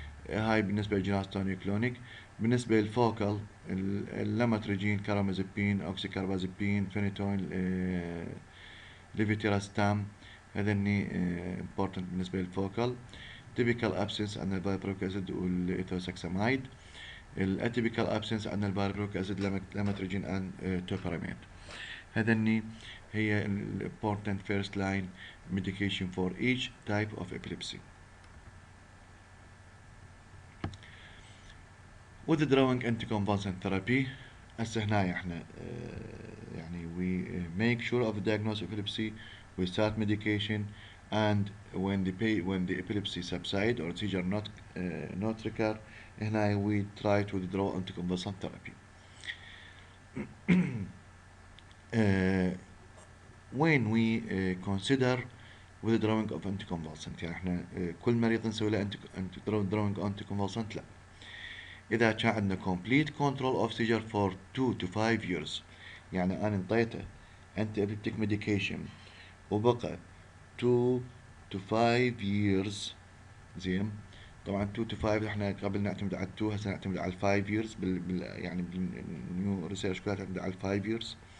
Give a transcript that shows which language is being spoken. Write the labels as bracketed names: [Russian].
[Arabic] هاي بالنسبه للجنرايز توني كلونيك. بالنسبه للفوكال اللامترجين كارامازيبين اوكسيكاربازيبين فينيتوين ليفيتيراستام هذني important بالنسبة للفوكال. typical absence عندنا الفالبرويك اسيد والايثوساكسامايد. الاتيبيكال absence عندنا الفالبرويك اسيد لامترجين ان توبراميد. هذني هي [English] important first line medication for each type of epilepsy. withdrawing anticonvulsant therapy. [Arabic] هسه هنا احنا يعني [English] we make sure of the diagnosis of epilepsy, we start medication, and when the epilepsy subside or seizure not recur, [Arabic] هنا [English] we try to withdraw anticonvulsant therapy. when we consider withdrawing of anticonvulsant [Arabic] يعني احنا كل مريض نسوي له withdrawing anticonvulsant لا. إذا كان عندنا [English] complete control of seizure [Arabic] for 2 to 5 years، يعني أنا انطيته anti epileptic medication وبقى 2 to 5 years. زين، طبعا 2 to 5 احنا قبل نعتمد على 2 هسه نعتمد على 5 years يعني بالنيو ريسيرش كلها تعتمد على 5 years.